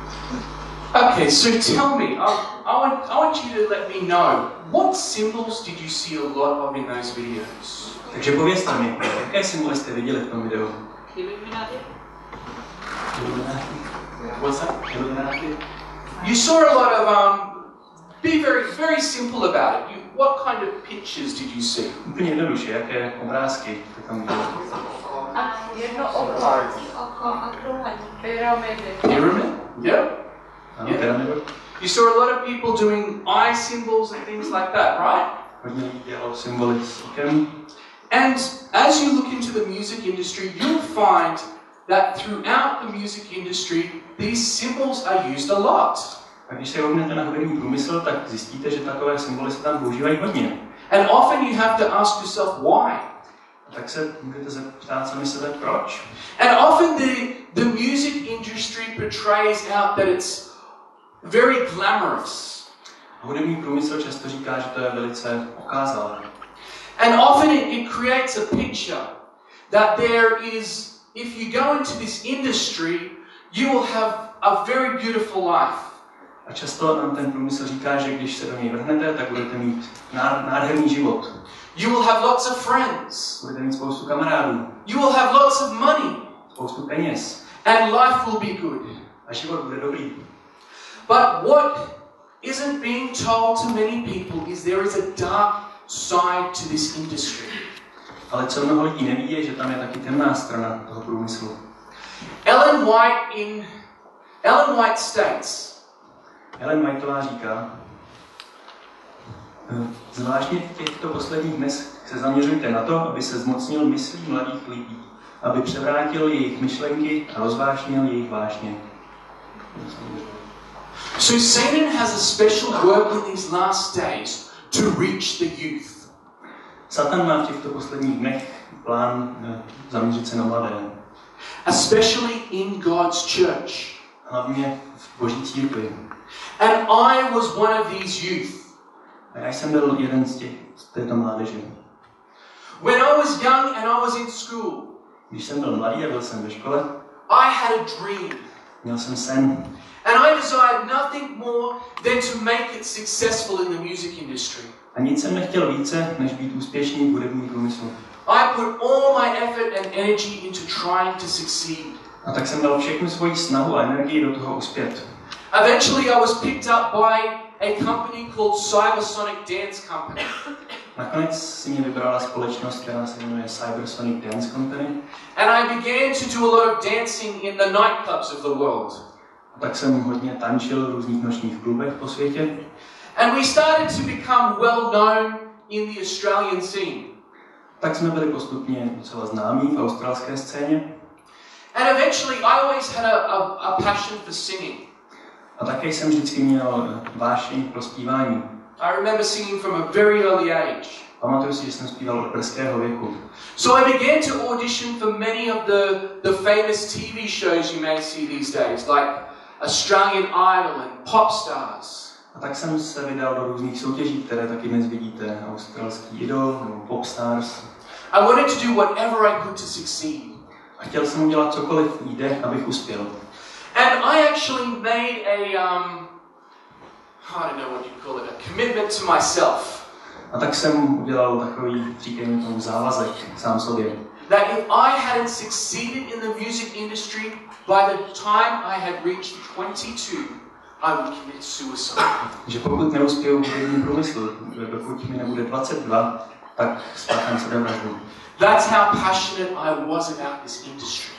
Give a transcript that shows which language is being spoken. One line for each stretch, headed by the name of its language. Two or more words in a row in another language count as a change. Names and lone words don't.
English: Okay, so tell me, I want you to let me know, what symbols did you see a lot of in those videos?
Czech: Takže povězte mi, jaké symboly jste viděli v tom videu?
English: What's that? You saw a lot of, be very simple about it. What kind of pictures did you see?
Czech: Úplně jednoduše, jaké obrázky jste tam viděli? Jedno oko a druhé pyramidy.
English: Pyramid? Yep.
Czech: Pyramidu.
English: You saw a lot of people doing eye symbols and things like that, right?
Czech: Hodně lidí dělalo symboly s okem.
English: And as you look into the music industry, you'll find that throughout the music industry, these symbols are used a lot.
Czech: A když se rovnáte na hudební průmysl, tak zjistíte, že takové symboly se tam používají hodně.
English: And often you have to ask yourself why.
Czech: Tak se můžete zeptat sami sebe, proč?
English: And often the music industry portrays out that it's very glamorous.
Czech: Hudební průmysl často říká, že to je velice okázalé.
English: And often it creates a picture that there is, if you go into this industry, you will have a very beautiful life.
Czech: A často nám ten průmysl říká, že když se do něj vrhnete, tak budete mít nádherný život.
English: You will have lots of friends.
Czech: Budete mít spoustu kamarádů.
English: You will have lots of money.
Czech: Spoustu peněz.
English: And life will be good.
Czech: A život bude dobrý.
English: But what isn't being told to many people is there is a dark side to this industry.
Czech: Ale co mnoho lidí neví, je, že tam je taky temná strana toho průmyslu.
English: Ellen White states,
Czech: Ellen Whiteová říká, zvláštně v těchto posledních dnech se zaměřujte na to, aby se zmocnil myslí mladých lidí, aby převrátil jejich myšlenky a rozvášnil jejich vášně.
English: So Satan has a special work in these last days to reach the youth.
Czech: Satan má v těchto posledních dnech plán zaměřit se na mladé.
English: Especially in God's church.
Czech: Hlavně v Boží církvi.
English: And I was one of these youth.
Czech: A já jsem byl jeden z této mládeže.
English: When I was young and I was in school,
Czech: když jsem byl mladý a byl jsem ve škole,
English: I had a dream.
Czech: Měl jsem sen.
English: And I desired nothing more than to make it successful in the music industry.
Czech: A nic jsem nechtěl více, než být úspěšný v hudebním průmyslu.
English: I put all my effort and energy into trying to succeed.
Czech: A tak jsem dal všechnu svoji snahu a energii do toho uspět.
English: Eventually I was picked up by a company called Cybersonic Dance Company.
Czech: Nakonec si mě vybrala společnost, která se jmenuje Cybersonic Dance Company.
English: And I began to do a lot of dancing in the nightclubs of the world.
Czech: A tak jsem hodně tančil v různých nočních klubech po světě.
English: And we started to become well known in the Australian scene.
Czech: Tak jsme byli postupně docela známí v australské scéně.
English: And eventually I always had a passion for singing.
Czech: A také jsem vždycky měl vášeň pro zpívání.
English: I remember singing from a very early age.
Czech: Pamatuju si, že jsem zpíval od brzkého věku.
English: So I began to audition for many of the famous TV shows you may see these days, like Australian Idol and Pop Stars.
Czech: A tak jsem se vydal do různých soutěží, které taky dnes vidíte, australský Idol nebo Pop Stars.
English: I wanted to do whatever I could to succeed.
Czech: A chtěl jsem udělat cokoliv jde, abych uspěl.
English: And I actually made I don't know what you call it, a commitment to myself.
Czech: A tak jsem udělal takový, říkejme tomu, závazek sám sobě.
English: That if I hadn't succeeded in the music industry by the time I had reached 22, I would commit suicide.
Czech: Že pokud neuspěju v hudebním průmyslu, dokud mi nebude 22, tak spáchám sebevraždu.
English: That's how passionate I was about this industry.